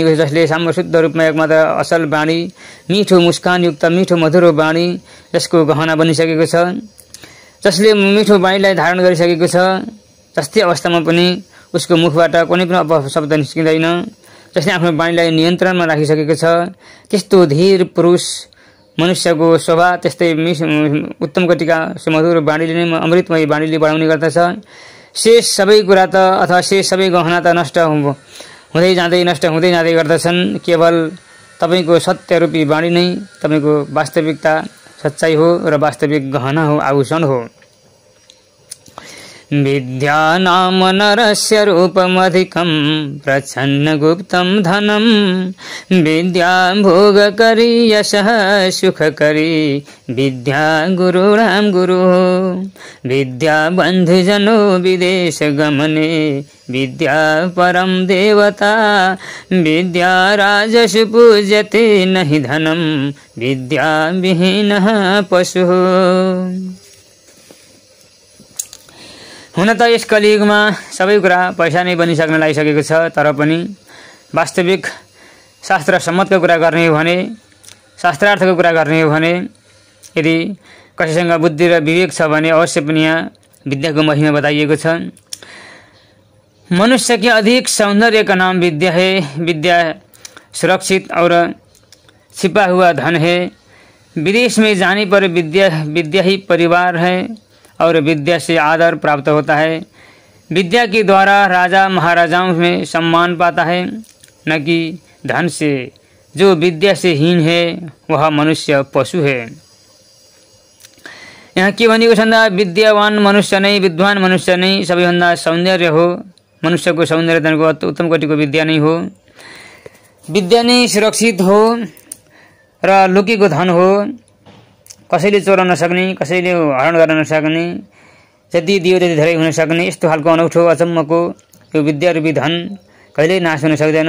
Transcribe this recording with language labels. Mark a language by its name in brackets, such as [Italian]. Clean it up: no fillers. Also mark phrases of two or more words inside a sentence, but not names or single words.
[Nepali] छ, जसले साम्य शुद्ध रूपमा एकमात्र असल वाणी, मिठो मुस्कानयुक्त मिठो मधुरो वाणी जसको गहना बनिसकेको छ, जसले मिठो वाणीलाई धारण गरिसकेको छ, जस्तै अवस्थामा पनि उसको मुखबाट कुनै पनि अपशब्द निस्किँदैन, जसले आफ्नो वाणीलाई नियन्त्रणमा राखिसकेको छ, त्यस्तो धीर पुरुष मनुष्यको शोभा त्यस्तै उत्तम कोटिका सुमधुर वाणीले नै, अमृतमय वाणीले बढाउने गर्दछ। शेष सबै कुरा त अथवा शेष सबै गहना त नष्ट हुँदै जाँदै गर्दछन्। केवल तपाईको सत्यरूपी वाणी नै तपाईको वास्तविकता, सच्चाई हो र वास्तविक गहना हो, आभूषण हो। [Sanskrit] विद्या नाम नरस्य रूपमधिकं प्रच्छन्न गुप्तं धनं विद्या भोगकरी यशः सुखकरी विद्या गुरुणां गुरु विद्या बन्धुजनो विदेश गमने विद्या परम देवता विद्या राजसु पूज्यते नहि धनं विद्या विहीनः पशुः। [Nepali] हुन त यस कलियुगमा सबै कुरा पैसा नै बनिसक्न लागिसकेको छ, तर पनि वास्तविक शास्त्र सम्मतको कुरा गर्ने हो भने, शास्त्रार्थको कुरा गर्ने हो भने, यदि कसैसँग बुद्धि र विवेक छ भने अवश्य पनि यहाँ विद्याको महिमा बताइएको छ। [Hindi] मनुष्य के अधिक सौंदर्य का नाम विद्या है, विद्या सुरक्षित और छिपा हुआ धन है। विदेश में जाने पर विद्या ही परिवार है और विद्या से आदर प्राप्त होता है। विद्या के द्वारा राजा महाराजाओं में सम्मान पाता है, न कि धन से। जो विद्या से हीन है वह मनुष्य पशु है। [Nepali] यहाँ के भनेको छ भन्दा विद्यावान मनुष्य नै, विद्वान मनुष्य नै सबैभन्दा सौन्दर्य हो। मनुष्यको सौन्दर्यको उत्तम कोटिको विद्या नै हो। विद्या नै सुरक्षित हो र लुकेको धन हो। कसैले चोर्न नसक्ने, कसैले हरण गर्न नसक्ने, जति दियो त्यति धेरै हुन सक्ने यस्तो खालको अनौठो अचम्मको यो विद्यारूपी धन कहिल्यै नाश हुन सक्दैन।